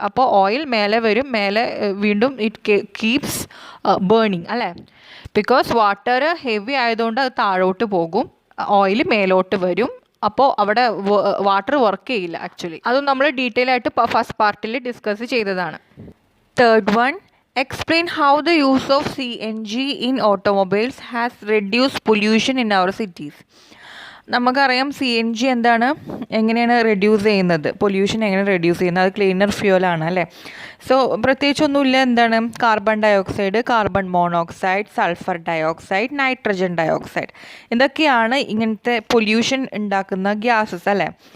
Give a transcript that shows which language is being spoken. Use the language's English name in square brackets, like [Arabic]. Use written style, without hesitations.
[Malayalam] അപ്പോൾ ഓയിൽ മേലെ വരും, മേലെ വീണ്ടും [English] it keeps burning [Malayalam] അല്ലേ. ബിക്കോസ് വാട്ടർ ഹെവി ആയതുകൊണ്ട് അത് താഴോട്ട് പോകും, ഓയിൽ മേലോട്ട് വരും. അപ്പോൾ അവിടെ വാട്ടർ വർക്ക് ചെയ്യില്ല ആക്ച്വലി. അതും നമ്മൾ ഡീറ്റെയിൽ ആയിട്ട് ഫസ്റ്റ് പാർട്ടിൽ ഡിസ്കസ് ചെയ്തതാണ്. [English] Third one, explain how the use of CNG in automobiles has reduced pollution in our cities. [Malayalam] നമുക്കറിയാം CNG എന്താണ്, എങ്ങനെയാണ് റെഡ്യൂസ് ചെയ്യുന്നത്, പൊല്യൂഷൻ എങ്ങനെ റെഡ്യൂസ് ചെയ്യുന്നത്. അത് ക്ലീനർ ഫ്യൂലാണ് അല്ലേ. സോ പ്രത്യേകിച്ചൊന്നുമില്ല. എന്താണ് carbon dioxide, carbon monoxide, sulphur dioxide, nitrogen dioxide, ഇതൊക്കെയാണ് ഇങ്ങനത്തെ പൊല്യൂഷൻ ഉണ്ടാക്കുന്ന ഗ്യാസസ് അല്ലേ.